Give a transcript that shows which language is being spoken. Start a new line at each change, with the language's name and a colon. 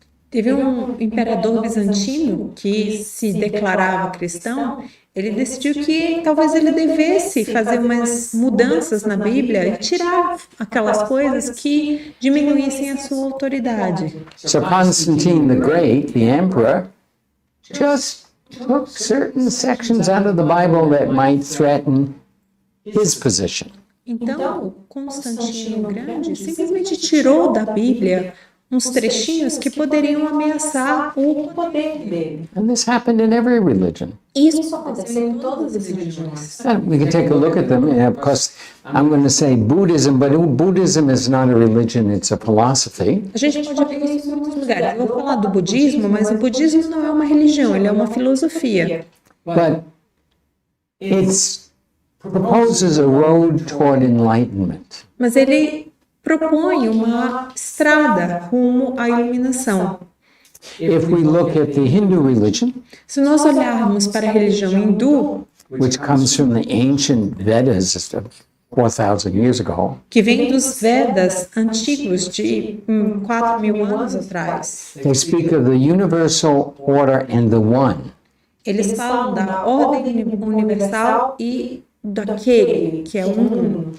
Portuguese: Teve um imperador bizantino que se declarava cristão, Ele decidiu que talvez ele devesse fazer umas mudanças na Bíblia e tirar aquelas coisas que diminuíssem a sua autoridade.
English: So Constantine the Great, the emperor, just took certain sections out of the Bible that might threaten his position.
Portuguese: Então, Constantino o Grande simplesmente tirou da Bíblia uns trechinhos que poderiam ameaçar o poder dele.
English: And this happened in every religion.
Portuguese: Isso aconteceu em todas as religiões.
English: And we can take a look at them. Of course, I'm going to say Buddhism, but Buddhism is not a religion, it's a philosophy.
Portuguese: A gente pode ver isso em muitos lugares. Eu vou falar do budismo, mas o budismo não é uma religião, ele é uma filosofia.
English: But it proposes a road toward enlightenment.
Portuguese: Mas ele propõe uma estrada rumo à iluminação.
English: If we look at the Hindu religion,
Portuguese: Se nós olharmos para a religião hindu,
English: which comes from the ancient Vedas 4,000 years ago,
Portuguese: que vem dos Vedas antigos de 4.000 anos atrás,
English: they speak of the universal order and the one.
Portuguese: eles falam da ordem universal e daquele que é um.